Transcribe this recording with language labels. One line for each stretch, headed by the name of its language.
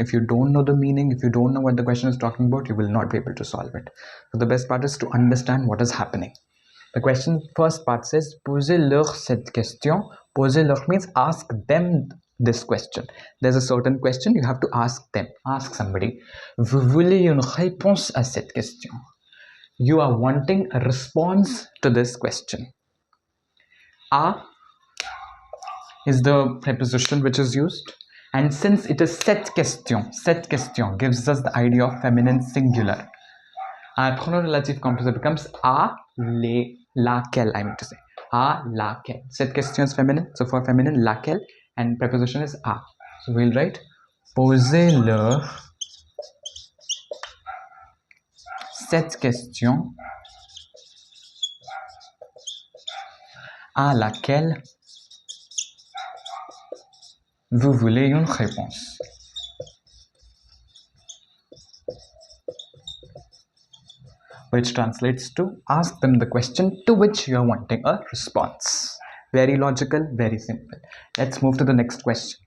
English: If you don't know the meaning, if you don't know what the question is talking about, you will not be able to solve it. So the best part is to understand what is happening. The question first part says,
French: posez-leur cette question.
English: Posez-leur means ask them this question. There's a certain question, you have to ask them. Ask somebody.
French: Vous voulez une réponse à cette question?
English: You are wanting a response to this question. A is the preposition which is used. And since it is
French: cette question
English: gives us the idea of feminine singular. Our pronoun relative composite becomes a, laquelle, I mean to say. A, laquelle.
French: Cette question
English: is feminine, so for feminine, laquelle, and preposition is a. So we'll write,
French: posez-leur cette question à laquelle vous voulez une réponse.
English: Which translates to ask them the question to which you are wanting a response. Very logical, very simple. Let's move to the next question.